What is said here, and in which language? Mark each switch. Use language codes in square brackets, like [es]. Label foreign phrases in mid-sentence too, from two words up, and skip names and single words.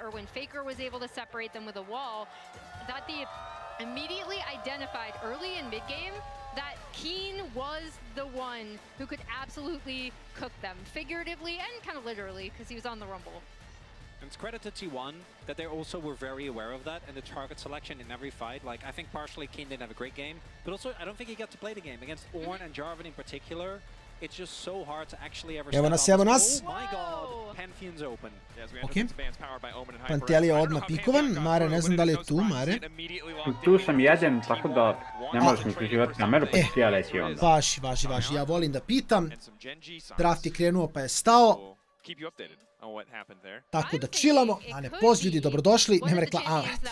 [en] Or when Faker was able to separate them with a wall, that they immediately identified early in mid-game that Keen was the one who could absolutely cook them, figuratively and kind of literally, because he was on the Rumble. And it's credit to T1 that they also were very aware of that and the target selection in every fight. Like, I think partially Keen didn't have a great game, but also I don't think he got to play the game. Against Ornn and Jarvan in particular, it's just so hard to actually ever [sr] Evo nas. [en] Oh my god, Pantheon's open. Ok. [sr] Pantelli je odmah pikovan. Mare, ne znam da li je tu, Mare. Tu sam jedan, tako da ne možeš mi priživati kameru, pa ću ja leći onda. Važi. Ja volim da pitam. Draft je krenuo pa je stao. Tako da chillamo, a ne poz ljudi, dobrodošli, nema reklama.